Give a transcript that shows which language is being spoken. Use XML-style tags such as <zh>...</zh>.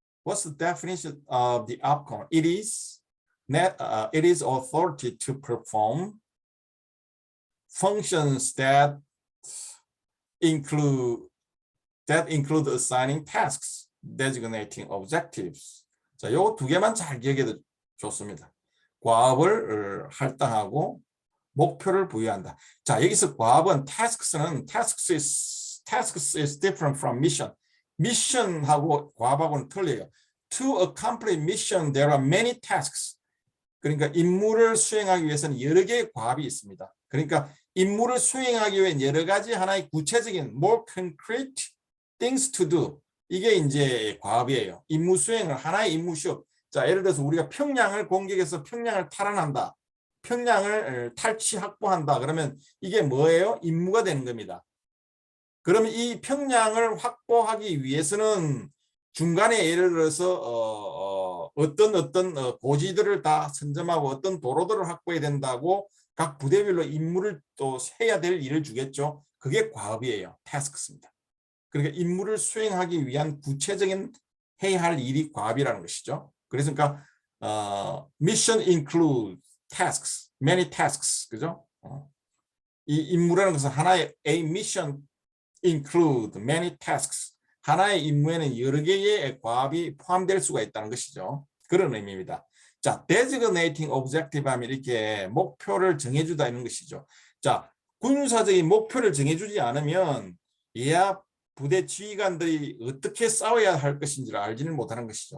<en>What's the definition of the upcon? It is authority to perform functions that include assigning tasks, designating objectives.</en> <ko>자, 요 두 개만 잘 기억해도 좋습니다. 과업을 할당하고 목표를 부여한다. 자, 여기서 과업은</ko> <en>tasks is different from mission.</en> <ko>mission하고 과업하고는 틀려요.</ko> <en>To accomplish mission, there are many tasks.</en> <ko>그러니까 임무를 수행하기 위해서는 여러 개의 과업이 있습니다. 그러니까 임무를 수행하기 위해 여러 가지 하나의 구체적인</ko> <en>more concrete things to do.</en> <ko>이게 이제 과업이에요. 임무 수행을 하나의 임무 시험. 자, 예를 들어서 우리가 평양을 공격해서 평양을 탈환한다. 평양을 탈취 확보한다. 그러면 이게 뭐예요? 임무가 되는 겁니다. 그러면 이 평양을 확보하기 위해서는 중간에 예를 들어서 어떤 고지들을 다 선점하고 어떤 도로들을 확보해야 된다고 각 부대별로 임무를 또 해야 될 일을 주겠죠. 그게 과업이에요. task입니다. 그러니까 임무를 수행하기 위한 구체적인 해야 할 일이 과업이라는 것이죠. 그래서 그러니까</ko> <en>mission include tasks, many tasks,</en> <ko>그죠? 이 임무라는 것은 하나의</ko> <en>a mission include many tasks.</en> <ko>하나의 임무에는 여러 개의 과업이 포함될 수가 있다는 것이죠. 그런 의미입니다. 자, designating objective 하면 이렇게 목표를 정해주다 이런 것이죠. 자, 군사적인 목표를 정해주지 않으면 이하 부대 지휘관들이 어떻게 싸워야 할 것인지를 알지는 못하는 것이죠.</ko>